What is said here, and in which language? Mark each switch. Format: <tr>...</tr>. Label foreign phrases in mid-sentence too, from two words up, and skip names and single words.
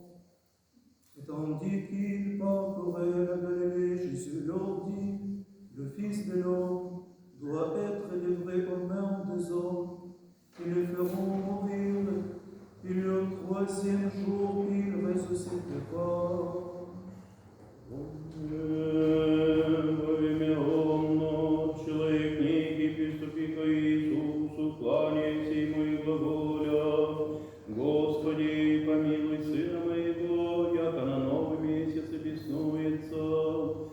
<fr>Et tandis qu'il parcourait la Galilée, Jésus leur dit, le Fils de l'homme doit être livré aux mains des hommes, qui le feront mourir, et le troisième jour il ressuscitera.</fr> <cu>Человек некий, приступи к Иисусу, кланяйся ему и глаголя. Господи, помилуй сына моего, яко на новый месяц беснуется.</cu>